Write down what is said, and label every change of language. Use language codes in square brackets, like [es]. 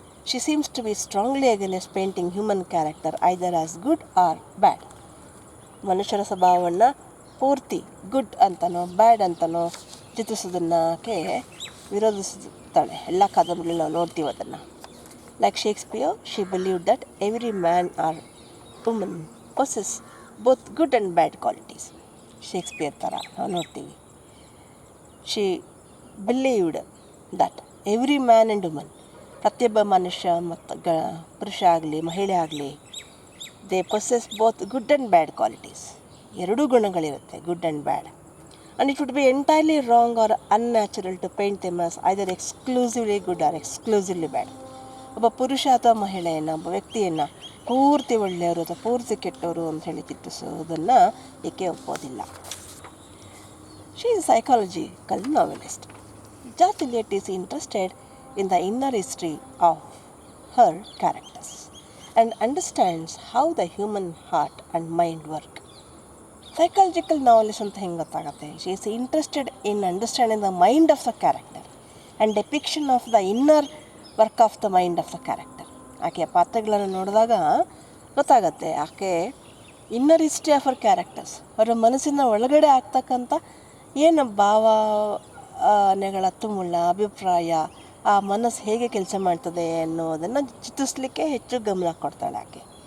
[en] She seems to be strongly against painting human character either as good or bad. [kn] ಮನುಷ್ಯರ ಸ್ವಭಾವವನ್ನು ಪೂರ್ತಿ good ಅಂತನೋ ಬ್ಯಾಡ್ ಅಂತನೋ ಚಿತ್ರಿಸೋದನ್ನಕ್ಕೆ ವಿರೋಧಿಸುತ್ತಾಳೆ. ಎಲ್ಲ ಕಾದಂಬರಿಯಲ್ಲಿ ನಾವು ನೋಡ್ತೀವಿ ಅದನ್ನು. [en] Like Shakespeare, she believed that every man or woman possess both good and bad qualities. [kn] Shakespeare ಥರ ನಾವು ನೋಡ್ತೀವಿ. [en] she believed that every man and woman, [kn] ಪ್ರತಿಯೊಬ್ಬ ಮನುಷ್ಯ ಮತ್ತು ಪುರುಷ ಆಗಲಿ ಮಹಿಳೆ ಆಗಲಿ, [en] They possess both good and bad qualities. [kn] ಎರಡೂ ಗುಣಗಳಿರುತ್ತೆ, [en] Good and bad. And it would be entirely wrong or unnatural to paint them as either exclusively good or exclusively bad. [kn] ಒಬ್ಬ ಪುರುಷ ಅಥವಾ ಮಹಿಳೆಯನ್ನು, ಒಬ್ಬ ವ್ಯಕ್ತಿಯನ್ನು ಪೂರ್ತಿ ಒಳ್ಳೆಯವರು ಅಥವಾ ಪೂರ್ತಿ ಕೆಟ್ಟವರು ಅಂತ ಹೇಳಿ ಚಿತ್ರಿಸೋದನ್ನು ಏಕೆ ಒಪ್ಪೋದಿಲ್ಲ. [en] She is psychological novelist. George Eliot is interested in the inner history of her characters and understands how the human heart and mind work. [kn] Psychological novelist ಅಂತ ಹೆಂಗೆ ಗೊತ್ತಾಗುತ್ತೆ? [en] She is interested in understanding the mind of the character and depiction of the inner work of the mind of the character. [kn] ಆಕೆಯ ಪಾತ್ರಗಳನ್ನು ನೋಡಿದಾಗ ಗೊತ್ತಾಗತ್ತೆ ಆಕೆ [en] inner history of ಅವರ್ characters, [kn] ಅವರ ಮನಸ್ಸಿನ ಒಳಗಡೆ ಆಗ್ತಕ್ಕಂಥ ಏನು ಭಾವನೆಗಳ ತುಮುಳ, ಅಭಿಪ್ರಾಯ, ಆ ಮನಸ್ಸು ಹೇಗೆ ಕೆಲಸ ಮಾಡ್ತದೆ ಅನ್ನೋದನ್ನು ಚಿತ್ರಿಸಲಿಕ್ಕೆ ಹೆಚ್ಚು ಗಮನ ಕೊಡ್ತಾಳೆ ಆಕೆ.